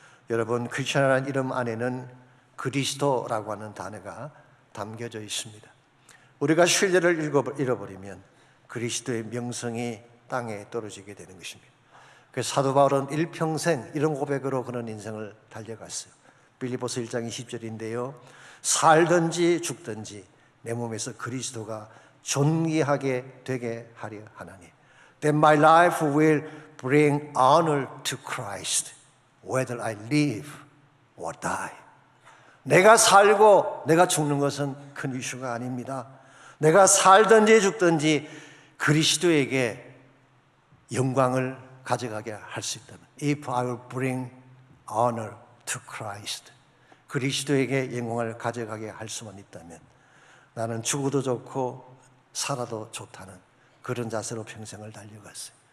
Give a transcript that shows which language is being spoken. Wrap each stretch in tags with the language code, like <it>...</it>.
<ko>여러분, 크리스천이라는 이름 안에는 그리스도라고 하는 단어가 담겨져 있습니다. 우리가 신뢰를 잃어버리면 그리스도의 명성이 땅에 떨어지게 되는 것입니다. 그래서 사도 바울은 일평생 이런 고백으로 그런 인생을 달려갔어요. 빌립보서 1장 20절인데요. 살든지 죽든지 내 몸에서 그리스도가 존귀하게 되게 하려 하나니</ko> <en>That my life will bring honor to Christ whether I live or die.</en> <ko>내가 살고 내가 죽는 것은 큰 이슈가 아닙니다. 내가 살든지 죽든지 그리스도에게 영광을 가져가게 할 수 있다면</ko> <en>If I will bring honor to Christ,</en> <ko>그리스도에게 영광을 가져가게 할 수만 있다면 나는 죽어도 좋고 살아도 좋다는 그런 자세로 평생을 달려갔어요.</ko>